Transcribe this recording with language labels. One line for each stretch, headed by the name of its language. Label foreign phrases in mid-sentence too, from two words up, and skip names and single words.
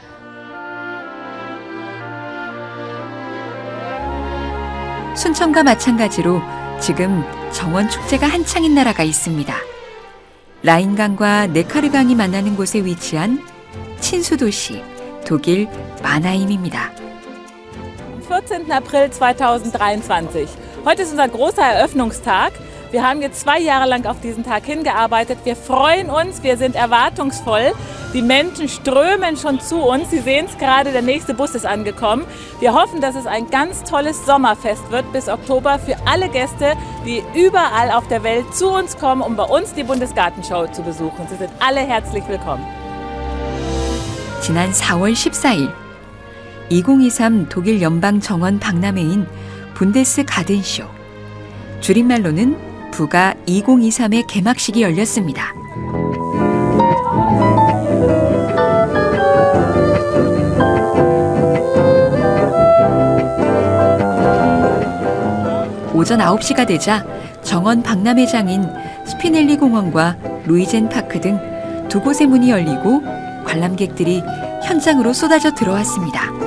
Korean: 순천과 마찬가지로 지금 정원 축제가 한창인 나라가 있습니다. 라인강과 네카르강이 만나는 곳에 위치한 친수도시 독일 마나임입니다.
German: Am 14. April 2023. Heute ist unser großer Eröffnungstag. Wir haben jetzt 2 Jahre lang auf diesen Tag hingearbeitet. Wir freuen uns, wir sind erwartungsvoll. Die Menschen strömen schon zu uns. Sie sehen es gerade, der nächste Bus ist angekommen. Wir hoffen, dass es ein ganz tolles Sommerfest wird bis Oktober für alle Gäste, die überall auf der Welt zu uns kommen, um bei uns die Bundesgartenschau zu besuchen. Sie sind alle herzlich willkommen.
Korean: 지난 4월 14일 2023 독일 연방 정원 박람회인 분데스 가든쇼, 줄임말로는 부가 2023의 개막식이 열렸습니다. 오전 9시가 되자 정원 박람회장인 스피넬리 공원과 루이젠 파크 등 두 곳의 문이 열리고 관람객들이 현장으로 쏟아져 들어왔습니다.